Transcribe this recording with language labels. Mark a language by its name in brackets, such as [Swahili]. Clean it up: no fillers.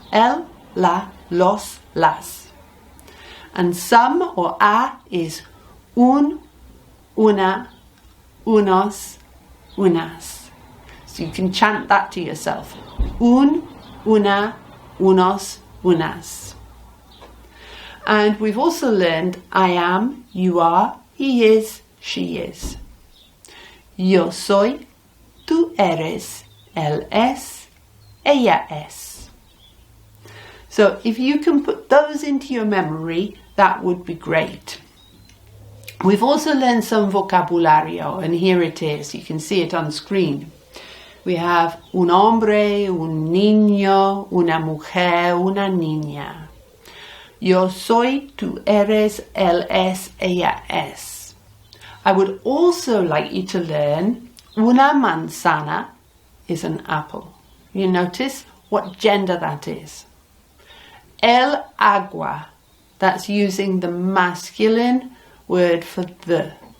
[Spanish] El, la, los, las. [English] And some or a is [Spanish] un, una, unos, unas. [English] So you can chant that to yourself. [Spanish] Un, una, unos, unas. [English] And we've also learned I am, you are, he is, she is. [Spanish] Yo soy, tú eres, él es, ella es. [English] So if you can put those into your memory, that would be great. We've also learned some vocabulario, and here it is. You can see it on screen. We have [Spanish] un hombre, un niño, una mujer, una niña. Yo soy, tú eres, él es, ella es. [English] I would also like you to learn [Spanish] una manzana [English] is an apple. You notice what gender that is. [Spanish] El agua, [English] that's using the masculine word for the.